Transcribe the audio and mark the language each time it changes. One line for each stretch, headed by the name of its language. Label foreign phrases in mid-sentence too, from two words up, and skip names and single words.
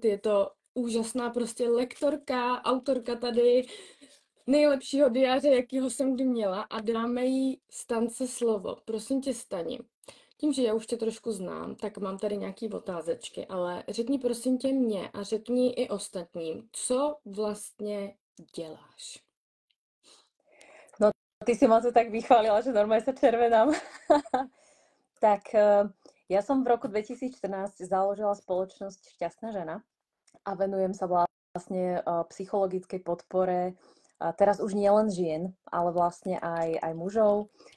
Czech: Je to úžasná prostě lektorka, autorka tady nejlepšího diáře, jakýho jsem kdy měla, a dáme jí Stance slovo. Prosím tě, Stani. Tím, že já už tě trošku znám, tak mám tady nějaký otázečky, ale řekni prosím tě mě a řekni i ostatním, co vlastně děláš.
Slovak: No, ty si ma tu tak vychválila, že normálne sa červenám. Tak ja som v roku 2014 založila spoločnosť Šťastná žena a venujem sa vlastne psychologickej podpore teraz už nie len žien, ale vlastne aj mužov.